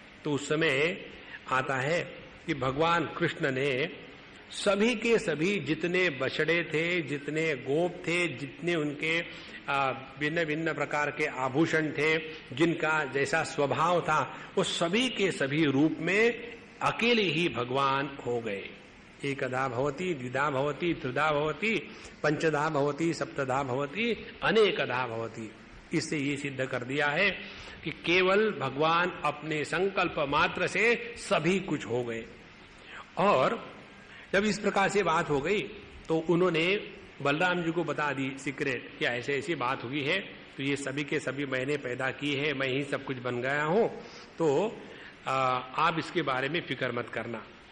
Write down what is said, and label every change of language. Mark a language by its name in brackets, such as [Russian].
[Hindi] तो उस समय आता है कि भगवान कृष्ण ने सभी के सभी जितने बछड़े थे, जितने गोप थे, जितने उनके भिन्न भिन्न प्रकार के आभूषण थे, जिनका जैसा स्वभाव था, वो सभी के सभी रूप में अकेले ही भगवान हो गए। [Sanskrit] एकधा भवति, द्विधा भवति, त्रिधा भवति, पंचधा भवति, सप्तधा भवति, अनेकधा भवति। [Hindi] इससे ये सिद्ध कर दिया है कि केवल भगवान अपने संकल्प मात्र से सभी कुछ हो गए। और जब इस प्रकार से बात हो गई तो उन्होंने बलराम जी को बता दी सीक्रेट कि ऐसे ऐसी बात हुई है, तो ये सभी के सभी मैंने पैदा की है, मैं ही सब कुछ बन गया हूं, तो आप इसके बारे में फिक्र मत करना।